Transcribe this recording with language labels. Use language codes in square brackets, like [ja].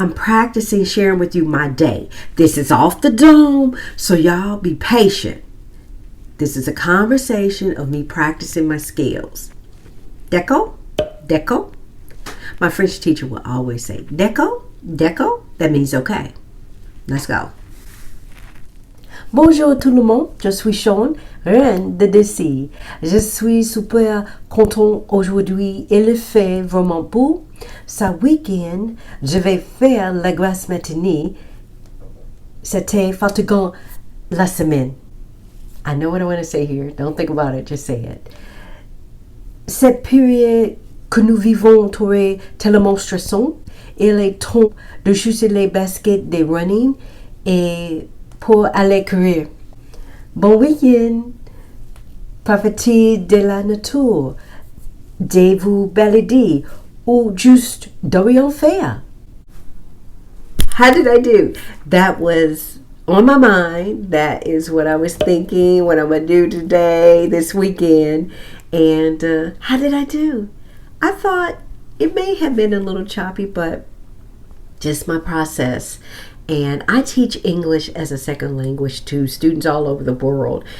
[en] I'm practicing sharing with you my day. This is off the dome, so y'all be patient. This is a conversation of me practicing my skills. [fr] D'accord? D'accord? [en] My French teacher will always say, D'accord? D'accord? That means okay. Let's go. [fr] Bonjour tout le monde, je suis Sean, reine de DC. Je suis super content aujourd'hui. Il fait vraiment beau. Ce week-end, je vais faire la grasse matinée. C'était fatigant la semaine. [en] I know what I want to say here. Don't think about it, just say it. [fr] Cette période que nous vivons est tellement stressant. Il est temps de chausser les baskets de running et pour aller courir. Bon week-end. Profitez de la nature, de vous balader ou juste de rien faire. [en] How did I do? That was on my mind. That is what I was thinking, what I'm going to do today, this weekend. And how did I do? I thought it may have been a little choppy, but just my process. And I teach English as a second language to students all over the world.